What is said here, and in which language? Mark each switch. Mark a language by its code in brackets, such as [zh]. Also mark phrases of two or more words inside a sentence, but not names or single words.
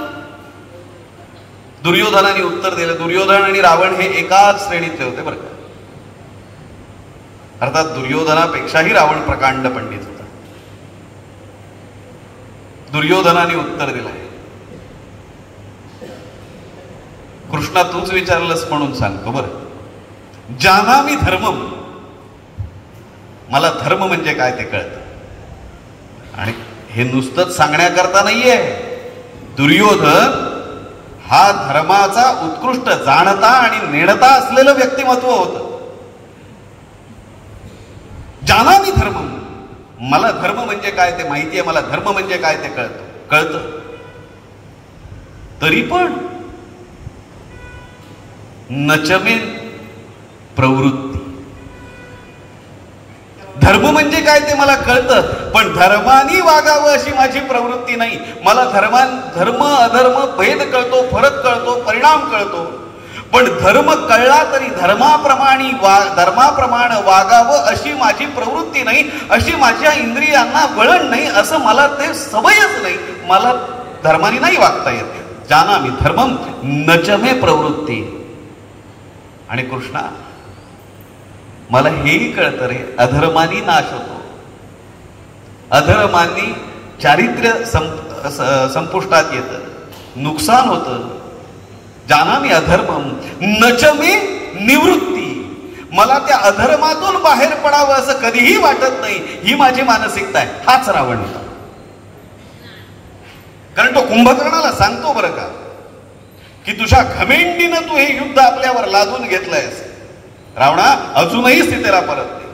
[mr] दुर्योधनाने उत्तर दिलं. दुर्योधन आणि रावण हे एकाच श्रेणीतले होते बरं का. अर्थात दुर्योधनापेक्षाही रावण प्रकांड पंडित होता. दुर्योधनाने उत्तर दिलंय, कृष्णा तूच विचारलंस म्हणून सांगतो बरं. [sa] जानामि धर्मम, [mr] मला धर्म म्हणजे काय ते कळतं. आणि हे नुसतंच सांगण्याकरता नाहीये. दुर्योधन हा धर्माचा उत्कृष्ट जाणता आणि नेणता असलेलं व्यक्तिमत्व होतं. [sa] जानामि धर्मम, [mr] मला धर्म म्हणजे काय ते माहितीये, मला धर्म म्हणजे काय ते कळतं. तरी पण [sa] नचमे प्रवृत्ती, [mr] धर्म म्हणजे काय ते मला कळतं, पण धर्मानी वागावं अशी माझी प्रवृत्ती नाही. मला धर्म अधर्म भेद कळतो, फरक कळतो, परिणाम कळतो, पण धर्म कळला तरी धर्माप्रमाणे वागावं अशी माझी प्रवृत्ती नाही, अशी माझ्या इंद्रियांना वळण नाही, असं मला ते सवयच नाही. मला धर्माने नाही वागता येत. [sa] जानामि धर्मम नचमे प्रवृत्ती. [mr] आणि कृष्णा मला हेही कळतं रे, अधर्मानी नाश होतो, अधर्मानी चारित्र्य संपुष्टात येतं, नुकसान होतं. [sa] जानामि अधर्मम नचमे निवृत्ती, [mr] मला त्या अधर्मातून बाहेर पडावं असं कधीही वाटत नाही. ही माझी मानसिकता आहे. हाच रावण होता. कारण तो कुंभकर्णाला सांगतो बरं का, की तुझ्या घमेंडीनं तू हे युद्ध आपल्यावर लादून घेतलंयस, रावणा अजूनही स्थितीला परत नाही.